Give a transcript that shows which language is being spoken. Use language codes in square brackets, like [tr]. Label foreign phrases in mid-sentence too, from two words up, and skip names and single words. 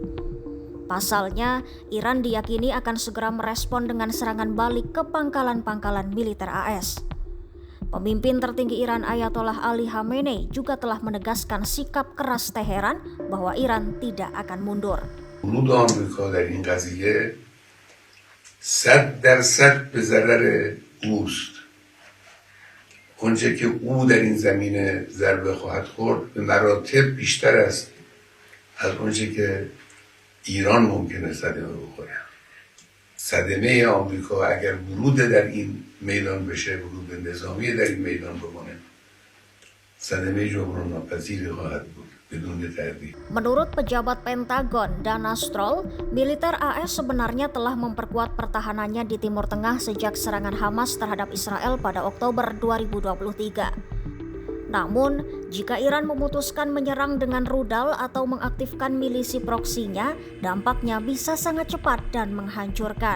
[id] Pasalnya, Iran diyakini akan segera merespon dengan serangan balik ke pangkalan-pangkalan militer AS. Pemimpin tertinggi Iran Ayatollah Ali Khamenei juga telah menegaskan sikap keras Teheran bahwa Iran tidak akan mundur. [fa] ورود آمریکا در این قضیه 100% به ضرر اوست. آنچه که او در این زمینه ضربه خواهد خورد به مراتب بیشتر است از آنچه که ایران ممکنه صدمه بخوره. صدمه آمریکا اگر ورود در این میدان بشه، ورود نظامی در این میدان بکنه، صدمه جبران ناپذیری خواهد بود بدون تردید. [id] Menurut pejabat Pentagon Dana Stroll, militer AS sebenarnya telah memperkuat pertahanannya di Timur Tengah sejak serangan Hamas terhadap Israel pada Oktober 2023. Namun, jika Iran memutuskan menyerang dengan rudal atau mengaktifkan milisi proksinya, dampaknya bisa sangat cepat dan menghancurkan.